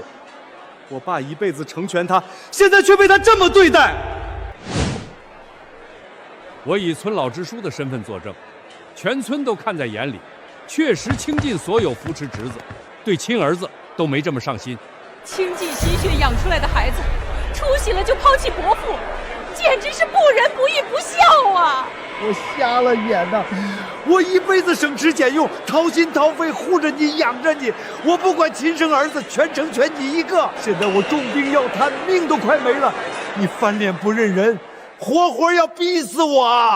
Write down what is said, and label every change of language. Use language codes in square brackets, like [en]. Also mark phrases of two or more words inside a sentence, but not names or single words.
[zh] 我爸一輩子成全他，現在卻被他這麼對待。我以村老支书的身份作證，全村都看在眼裡，確實傾盡所有扶持侄子，對親兒子都沒這麼上心。傾盡心血養出來的孩子，出息了就拋棄伯父，簡直是不仁不義不孝啊！我瞎了眼吶！我一輩子省吃儉用，掏心掏肺護着你，養着你，我不管親生兒子，全程全你一個。現在我重病要癱，命都快沒了，你翻臉不認人，活活要逼死我啊！